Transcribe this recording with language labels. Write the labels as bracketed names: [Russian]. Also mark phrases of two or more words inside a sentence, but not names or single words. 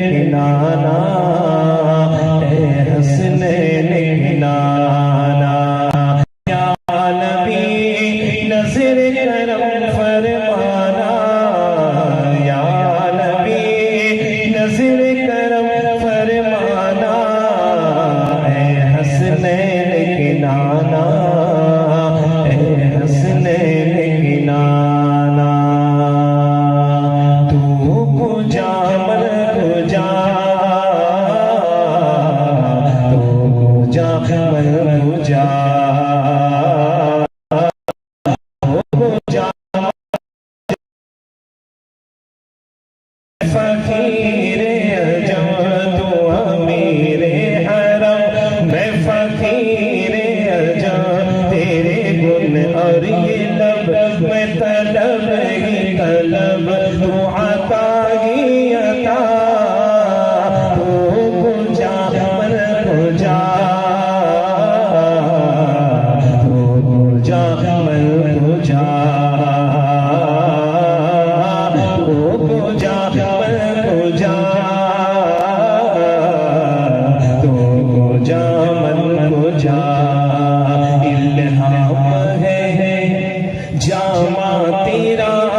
[Urdu] کی نانا اے حسنین کی نانا یا نبی نظر کرم فرمانا یا نبی نظر کرم فرمانا اے حسنین کی نانا اے حسنین کی نانا [Persian] تو کجا من کجا تو کجا من کجا [Urdu] فقیر عجم تو امیر حرم میں فقیر عجم تیرے گن اور یہ لب میں طلب ہی طلب تو عطا ہی عطا [Persian] تو کجا من کجا تو کجا من کجا [Urdu] الہام ہے جامع تیرا